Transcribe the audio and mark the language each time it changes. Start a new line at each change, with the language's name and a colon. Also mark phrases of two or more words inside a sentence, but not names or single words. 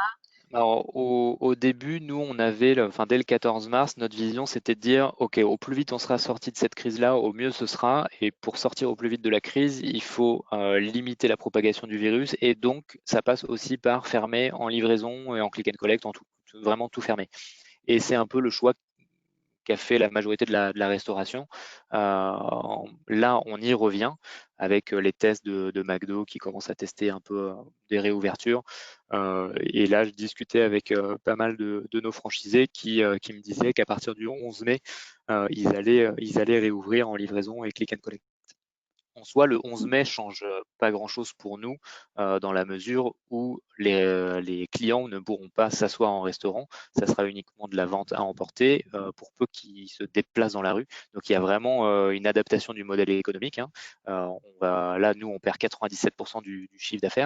French: Alors, au début, nous, on avait, enfin, dès le 14 mars, notre vision, c'était de dire, OK, au plus vite on sera sorti de cette crise-là, au mieux ce sera. Et pour sortir au plus vite de la crise, il faut limiter la propagation du virus. Et donc, ça passe aussi par fermer en livraison et en
English: click and collect,
French: en tout, vraiment tout fermer. Et c'est un peu le choix qu'a fait la majorité de la restauration. Là, on y revient avec les tests de McDo qui commencent à tester un peu des réouvertures. Et là, je discutais avec pas mal de nos franchisés qui me disaient qu'à partir du 11 mai, ils allaient réouvrir en livraison et
English: click and collect.
French: En soi, le 11 mai change pas grand-chose pour nous dans la mesure où les clients ne pourront pas s'asseoir en restaurant. Ça sera uniquement de la vente à emporter pour peu qu'ils se déplacent dans la rue. Donc il y a vraiment une adaptation du modèle économique, hein. Là, nous, on perd 97% du chiffre d'affaires.